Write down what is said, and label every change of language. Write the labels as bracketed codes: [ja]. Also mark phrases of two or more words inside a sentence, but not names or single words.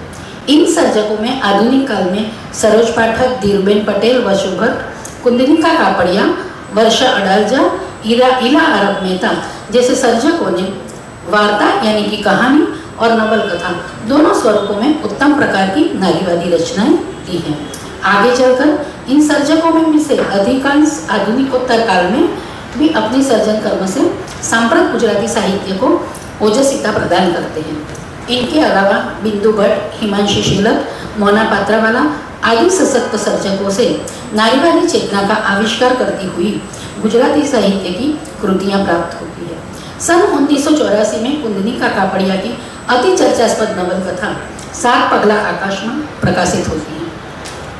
[hi] इन सर्जकों में आधुनिक काल में सरोज पाठक, धीरूबेन पटेल, वसु भट्ट, कुंदनिका कापड़िया, वर्षा अडालजा, इला अरब मेहता जैसे सर्जकों ने वार्ता यानी कि कहानी और नवल कथा दोनों स्वरूपों में उत्तम प्रकार की नारीवादी रचनाएं दी हैं। आगे चलकर इन सर्जकों में से अधिकांश आधुनिकोत्तर काल में भी अपनी सर्जन कर्म से सांप्रत गुजराती साहित्य को ओजस्विता प्रदान करते हैं। इनके अलावा बिंदु भट्ट, हिमांशी शीलक, मोना पात्रावाला आदि सशक्त सर्जकों से नारीवादी चेतना का आविष्कार करती हुई गुजराती साहित्य की कृतियां प्राप्त होती है। सन 1984 में कुंदनिका कापड़िया की अति चर्चास्पद नवल कथा 7 पगला आकाश में प्रकाशित होती है।